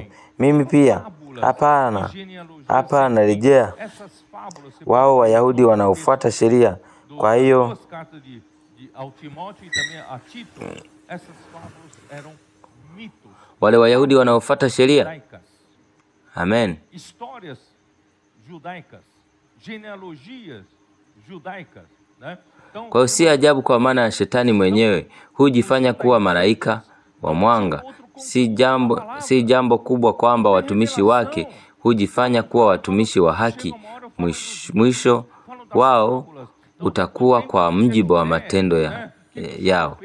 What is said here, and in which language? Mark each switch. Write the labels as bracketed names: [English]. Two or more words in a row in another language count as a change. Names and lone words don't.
[Swahili] Mimi pia. Hapana, rejea. Wao Wayahudi wanaofuata sheria Kwa hiyo wale Wayahudi wanaofuata sheria, amen, [Portuguese] histórias judaicas, genealogias judaicas, né? [Swahili] Kwa hiyo si ajabu, kwa maana ya shetani mwenyewe hujifanya kuwa malaika wa mwanga. Si jambo kubwa kwamba watumishi wake hujifanya kuwa watumishi wa haki. Mwisho wao utakuwa kwa mjibu wa matendo yao.